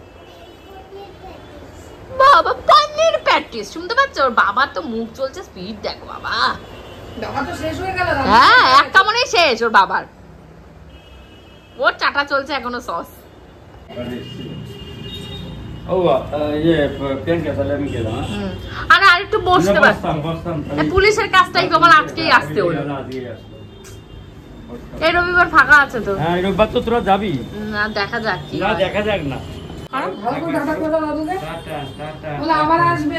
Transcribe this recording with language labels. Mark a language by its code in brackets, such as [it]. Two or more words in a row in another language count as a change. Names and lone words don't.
[bn] বাবা পনির প্যাটিস, শুনতে পাচ্ছ? ওর বাবার তো মুখ চলছে, স্পিড দেখো বাবা, বাবা তো শেষ হয়ে গেল। হ্যাঁ এক কামড়েই শেষ ওর বাবার, ওর চাটা চলছে এখনো সস। [hi] ও ये पेन के साले में गेला। [bn] আরে আরেকটু বসতে পার, পুলিশের কাজটাই তোমার আজকেই আসতে হলো। এই রবিবার ফাঁকা আছে তো? হ্যাঁ এই রবিবার তো তোরা যাবি না, দেখা যাক কি না, দেখা যাক না। বলে আবার আসবে।